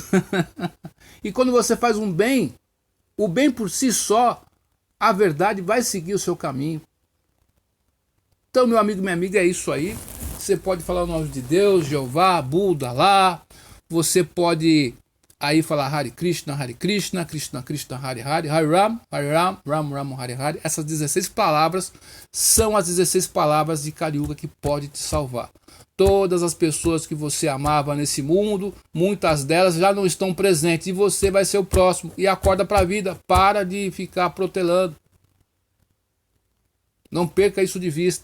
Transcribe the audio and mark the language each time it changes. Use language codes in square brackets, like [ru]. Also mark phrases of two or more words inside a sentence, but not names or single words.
[pt] E quando você faz um bem, o bem por si só, a verdade vai seguir o seu caminho. Então, meu amigo, minha amiga, é isso aí. Você pode falar o nome de Deus, Jeová, Buda, Alá. Você pode aí falar [sa] हरे कृष्ण, कृष्ण, कृष्ण, हरे हरे, हरे राम, राम राम, हरे हरे. [pt] Essas 16 palavras são as 16 palavras de Kali Yuga que pode te salvar. Todas as pessoas que você amava nesse mundo, muitas delas já não estão presentes e você vai ser o próximo. E acorda para a vida, para de ficar protelando. Não perca isso de vista.